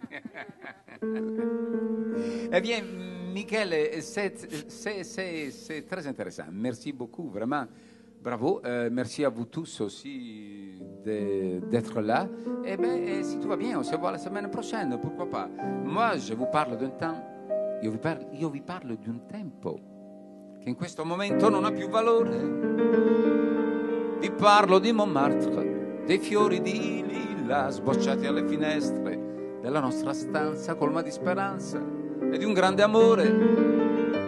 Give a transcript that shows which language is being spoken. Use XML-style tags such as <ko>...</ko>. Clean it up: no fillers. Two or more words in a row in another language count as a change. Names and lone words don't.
<fr>Eh bien, Michele, c'est très intéressant. Merci beaucoup, vraiment. Bravo. Merci à vous tous aussi d'être là. Eh bien, si tout va bien, on se voit la semaine prochaine, pourquoi pas. Moi, je vous parle d'un temps,</fr> <it>io vi parlo di un tempo che in questo momento non ha più valore. Vi parlo di Montmartre, dei fiori di lilla sbocciati alle finestre della nostra stanza colma di speranza e di un grande amore.</it>